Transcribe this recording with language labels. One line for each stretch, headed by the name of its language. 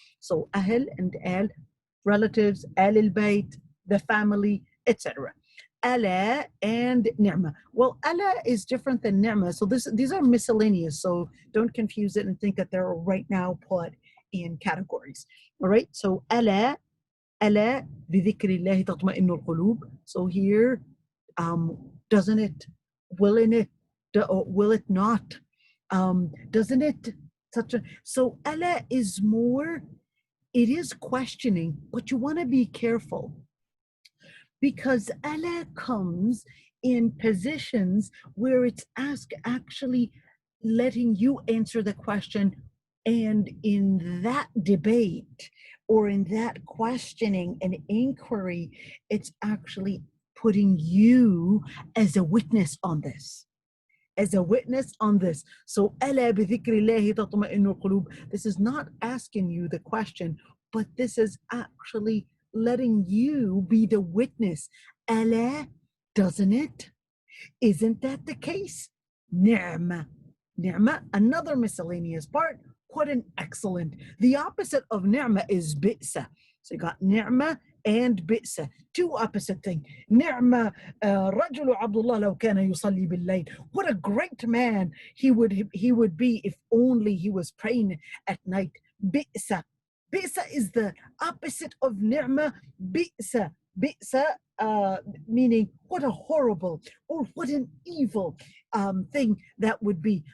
English: So ahl and al, relatives, al al-bayt, the family, etc. Ala and ni'ma. Well, ala is different than ni'ma. So these are miscellaneous. So don't confuse it and think that they're right now put in categories. All right.
Arabic: So ala بذكر الله تطمئن القلوب.
English: So here, doesn't it, will it not? Doesn't it so ala is more, it is questioning, but you want to be careful, because ala comes in positions where it's actually letting you answer the question And in that debate or in that questioning and inquiry, it's actually putting you as a witness on this. As a witness on this.
Arabic: So, ألا بذكر الله تطمئن القلوب.
English: This is not asking you the question, but this is actually letting you be the witness. ألا, doesn't it? Isn't that the case? Ni'ma. Ni'ma, another miscellaneous part. What an excellent. The opposite of ni'ma is bi'sa. So you got ni'ma and bi'sa. Two opposite things.
Arabic: Ni'ma رجل عبد الله لو كان يصلي بالليل.
English: What a great man he would be if only he was praying at night. Bi'sa. Bi'sa is the opposite of ni'ma. Bi'sa. Bi'sa meaning what a horrible or what an evil thing that would be.